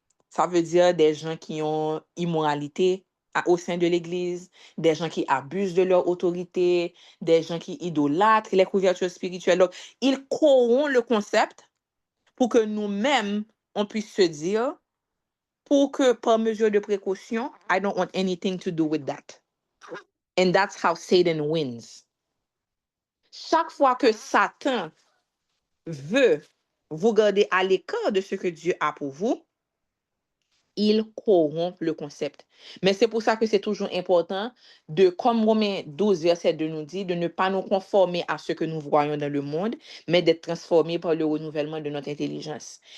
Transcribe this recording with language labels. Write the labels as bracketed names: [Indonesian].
[French] Ça veut dire des gens qui ont immoralité au sein de l'Église, des gens qui abusent de leur autorité, des gens qui idolâtrent les couvertures spirituelles. Donc, il corrompt le concept pour que nous-mêmes, on puisse se dire, pour que par mesure de précaution, [English] I don't want anything to do with that. And that's how Satan wins. [French] Chaque fois que Satan veut vous garder à l'écart de ce que Dieu a pour vous, il corrompt le concept. Mais c'est pour ça que c'est toujours important de, comme Romains 12, verset 2 nous dit, de ne pas nous conformer à ce que nous voyons dans le monde, mais d'être transformés par le renouvellement de notre intelligence.